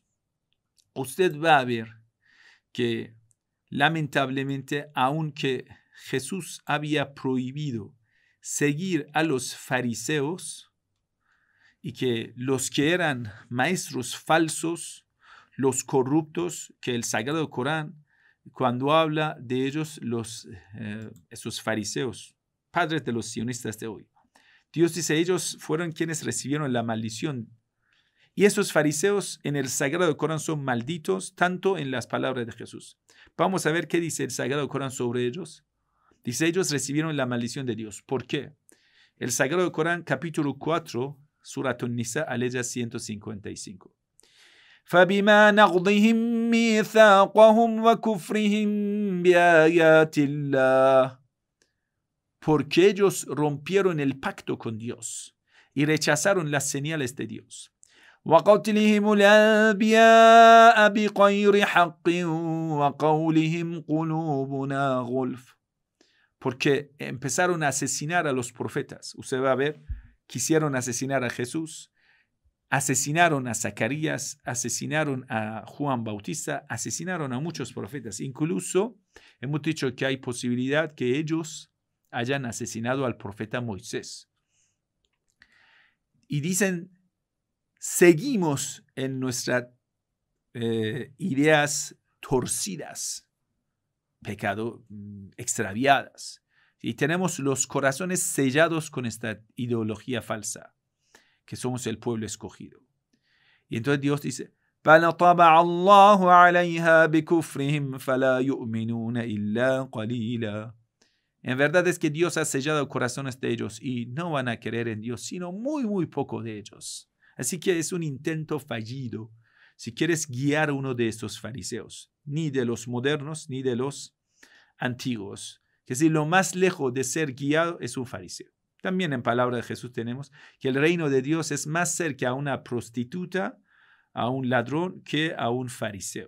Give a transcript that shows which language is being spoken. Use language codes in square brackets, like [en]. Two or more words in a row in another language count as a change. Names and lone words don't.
[es] Usted va a ver que lamentablemente, aunque Jesús había prohibido seguir a los fariseos y que los que eran maestros falsos, los corruptos, que el Sagrado Corán, cuando habla de ellos, esos fariseos, padres de los sionistas de hoy, Dios dice, ellos fueron quienes recibieron la maldición. Y esos fariseos en el Sagrado Corán son malditos, tanto en las palabras de Jesús. Vamos a ver qué dice el Sagrado Corán sobre ellos. Dice, ellos recibieron la maldición de Dios. ¿Por qué? El Sagrado Corán, capítulo 4, Surat An-Nisa, aleya 155. [ar] فَبِمَا نَقْضِهِمْ مِيثَاقَهُمْ وَكُفْرِهِمْ بِآيَاتِ اللَّهِ. [es] Porque ellos rompieron el pacto con Dios y rechazaron las señales de Dios. [ar] وَقَتْلِهِمُ الْأَنْبِيَاءَ بِغَيْرِ حَقٍّ وَقَوْلِهِمْ قُلُوبُنَا غُلْفٌ. [es] Porque empezaron a asesinar a los profetas. Usted va a ver, quisieron asesinar a Jesús, asesinaron a Zacarías, asesinaron a Juan Bautista, asesinaron a muchos profetas. Incluso hemos dicho que hay posibilidad que ellos hayan asesinado al profeta Moisés. Y dicen, seguimos en nuestras ideas torcidas, pecado extraviadas, y tenemos los corazones sellados con esta ideología falsa, que somos el pueblo escogido. Y entonces Dios dice, [ar] بَلْ طَبَعَ اللَّهُ عَلَيْهَا بِكُفْرِهِمْ فَلَا يُؤْمِنُونَ إِلَّا قَلِيلًا. [es] En verdad es que Dios ha sellado corazones de ellos y no van a creer en Dios, sino muy, muy poco de ellos. Así que es un intento fallido si quieres guiar a uno de estos fariseos, ni de los modernos, ni de los antiguos. Que si lo más lejos de ser guiado es un fariseo. También en palabra de Jesús tenemos que el reino de Dios es más cerca a una prostituta, a un ladrón, que a un fariseo.